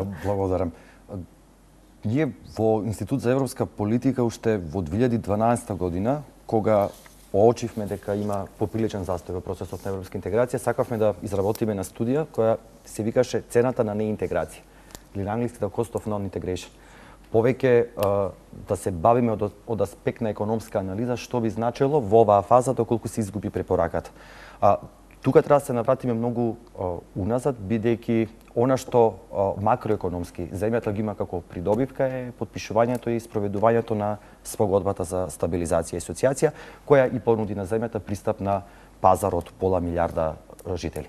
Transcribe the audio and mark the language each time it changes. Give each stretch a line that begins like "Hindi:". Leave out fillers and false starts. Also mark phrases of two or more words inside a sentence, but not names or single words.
Macedonian: Благодарам. Ние во Институт за европска политика уште во 2012 година, кога оочивме дека има поприличен застој во процесот на европска интеграција, сакавме да изработиме на студија која се викаше цената на неинтеграција, или на англиски
English: the cost of non-integration.
Macedonian: Повеќе да се бавиме од аспект на економска анализа, што би значило во оваа фаза доколку се изгуби препораката. Тука треба да се навратиме многу уназад, бидејќи она што макроекономски земјата ги има како придобивка е потпишувањето и спроведувањето на спогодбата за стабилизација и асоциација, која и понуди на земјата пристап на пазар од пола милиарда жители.